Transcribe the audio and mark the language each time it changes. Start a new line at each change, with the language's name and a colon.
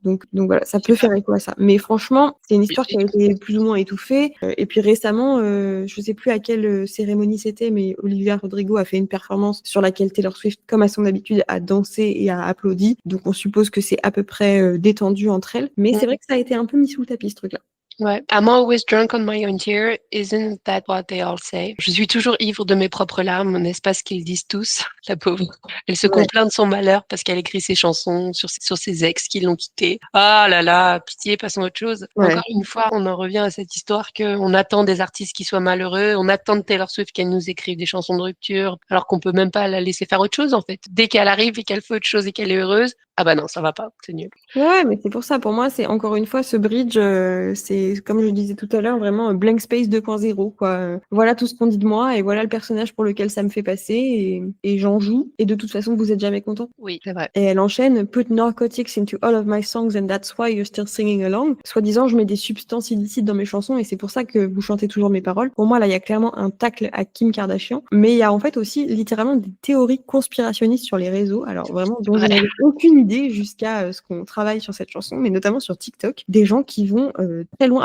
French: Donc voilà, ça peut faire écho à ça. Mais franchement, c'est une histoire qui a été plus ou moins étouffée. Et puis récemment, je sais plus à quelle cérémonie c'était, mais Olivia Rodrigo a fait une performance sur laquelle Taylor Swift, comme à son habitude, a dansé et a applaudi. Donc on suppose que c'est à peu près détendu entre elles. Mais c'est vrai que ça a été un peu mis sous le tapis, ce truc-là. Ouais.
English: I'm always drunk on my own tear. Isn't that what they all say?
French: Je suis toujours ivre de mes propres larmes, n'est-ce pas ce qu'ils disent tous? La pauvre. Elle se Ouais. complaint de son malheur parce qu'elle écrit ses chansons sur ses ex qui l'ont quittée. Ah là là, pitié, passons à autre chose. Ouais. Encore une fois, on en revient à cette histoire qu'on attend des artistes qui soient malheureux, on attend de Taylor Swift qu'elle nous écrive des chansons de rupture, alors qu'on peut même pas la laisser faire autre chose, en fait. Dès qu'elle arrive et qu'elle fait autre chose et qu'elle est heureuse, ah bah non, ça va pas, c'est nul. Ouais, mais c'est pour ça, pour moi, c'est encore une fois ce bridge, c'est comme je disais tout à l'heure, vraiment blank space 2.0, quoi. Voilà tout ce qu'on dit de moi et voilà le personnage pour lequel ça me fait passer et j'en joue. Et de toute façon, vous êtes jamais content. Oui, c'est vrai. Et elle enchaîne
English: Put narcotics into all of my songs and that's why you're still singing along.
French: Soi-disant, je mets des substances illicites dans mes chansons et c'est pour ça que vous chantez toujours mes paroles. Pour moi, là, il y a clairement un tacle à Kim Kardashian, mais il y a en fait aussi littéralement des théories conspirationnistes sur les réseaux. Alors vraiment, dont je Ouais. n'avais aucune idée jusqu'à ce qu'on travaille sur cette chanson, mais notamment sur TikTok, des gens qui vont très loin.